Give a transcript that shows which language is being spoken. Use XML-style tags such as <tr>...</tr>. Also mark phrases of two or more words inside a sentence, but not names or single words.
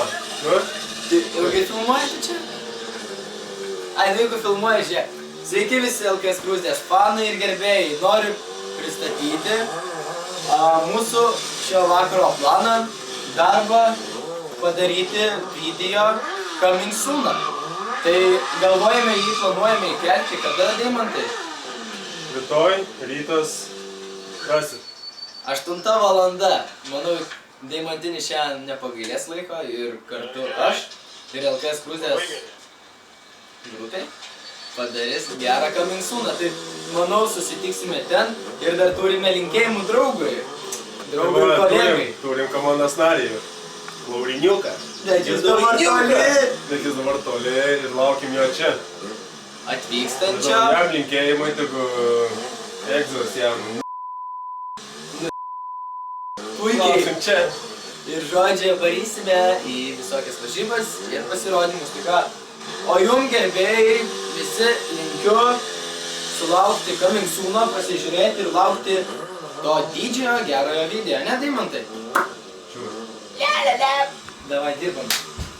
<lt>Tai ilgai filmuoji tu čia? Ai, nu jeigu filmuoji, žiūrėk. Sveiki visi LKS Grūzdės fanai ir gerbėjai. Noriu pristatyti mūsų šio vakaro planą, darbą padaryti video</lt> <en>coming soon.</en> <lt>Tai galvojame jį, planuojame įkelti, kada Deimantai? Rytoj, rytas, rasit. 8 valanda. Manau, Deimantinis šiandien nepagailės laiko ir kartu aš ir LKS Grūzdės grupė padarys gerą</lt> <en>coming soon.</en> <lt>Tai manau susitiksime ten ir dar turime linkėjimų draugui ir kolegai. Turim komandos narį, Lauriniuką. Bet jis dabar toli ir laukim jo čia. Atvykstančio. Jam linkėjimai, tegu egzos jam. Puikiai. Čia. Ir žodžiai varysime į visokias varžybas ir pasirodymus. Tai ką? O jum gerbėjai visi linkiu sulaukti</lt> <en>coming soon,</en> <lt>pasižiūrėti ir laukti to didžiojo gerojo video, ne Deimantai? Sure. Davai dirbam.</lt>